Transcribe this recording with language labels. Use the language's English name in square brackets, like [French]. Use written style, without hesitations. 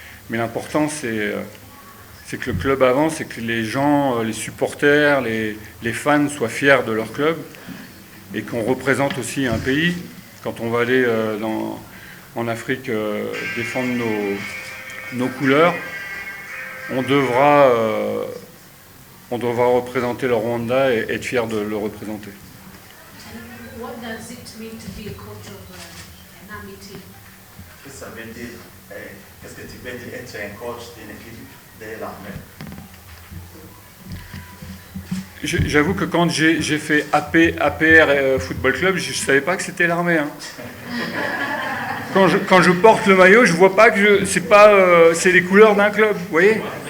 [French] Mais l'important c'est que le club avance et que les gens, les supporters, les fans soient fiers de leur club et qu'on représente aussi un pays. Quand on va aller en Afrique défendre nos couleurs, on devra représenter le Rwanda et être fier de le représenter. [English] What does it mean to be a coach of an army team? [French] Qu'est-ce que ça veut dire? Qu'est-ce que tu veux dire être un coach d'une équipe de l'armée? J'avoue que quand j'ai fait APR Football Club, je ne savais pas que c'était l'armée. Hein. Quand je porte le maillot, je ne vois pas que c'est les couleurs d'un club. Vous voyez?